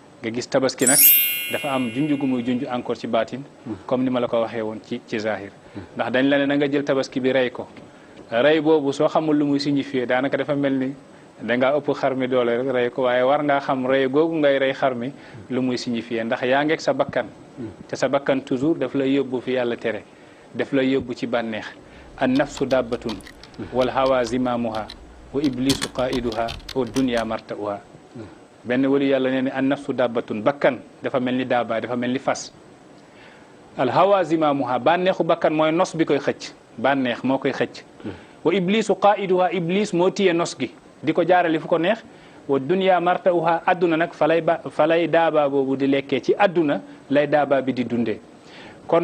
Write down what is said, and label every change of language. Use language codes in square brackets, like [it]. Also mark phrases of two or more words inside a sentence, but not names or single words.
[wo] nga gis tabaski nag dafa am junj gu muy junj encore ci baatin comme ni ma la ko waxee woon ci zahir ndax dañ la ne na nga jël tabaski bi rey ko rey boobu soo xamul lu muy signifié daanaka dafa mel ni dangaa ëpp xar mi doole rek rey ko waaye war ngaa xam rey googu ngay rey xar mi lu muy signifié ndax yaa ngeeg sa bakkan te sa bakkan toujours daf lay yóbbu fi yàlla tere daf lay yóbbu ci bànneex [ar] النفس دابة والهوى زمامها وإبليس قائدها والدنيا مرتعها [wo] benn wali yàlla nee ne [ar] النفس دابة [wo] bakkan dafa mel ni daaba dafa mel ni fas [ar] الهوى زمامها [wo] bànneexu bakkan mooy nos bi koy xëcc bànneex moo koy xëcc [ar] وإبليس قائدها [wo] iblis moo téye nos gi di ko jaarale fu ko neex [ar] والدنيا مرتعها [wo] adduna nag falay daaba boobu di lekkee ci adduna lay daaba bi di dundee kon